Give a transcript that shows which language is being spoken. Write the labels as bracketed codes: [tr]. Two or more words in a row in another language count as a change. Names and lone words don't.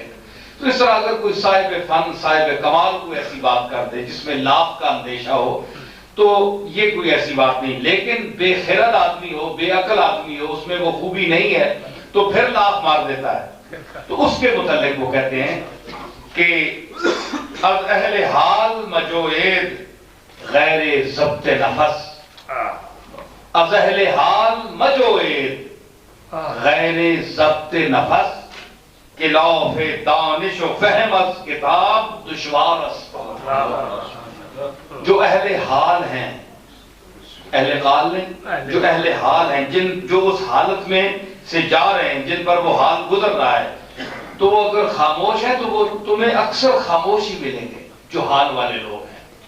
[ur] تو اس طرح اگر کوئی صاحب فن، صاحب کمال کوئی ایسی بات کر دے جس میں لاف کا اندیشہ ہو تو یہ کوئی ایسی بات نہیں، لیکن بے خرد آدمی ہو، بے عقل آدمی ہو، اس میں وہ خوبی نہیں ہے تو پھر لاف مار دیتا ہے۔ تو اس کے متعلق وہ کہتے ہیں کہ [fa] از اہل حال مجوید غیر ضبط نفس، از اہل حال مجوید غیر ضبط نفس، خلاف دانش و فہم از کتاب دشوار است۔ [ur] جو اہل حال ہیں، اہل قال نہیں، جو اہل حال ہیں، جو اس حالت میں سے جا رہے ہیں، جن پر وہ حال گزر رہا ہے، تو وہ اگر خاموش ہے تو وہ تمہیں اکثر خاموش ہی ملیں گے جو حال والے لوگ ہیں۔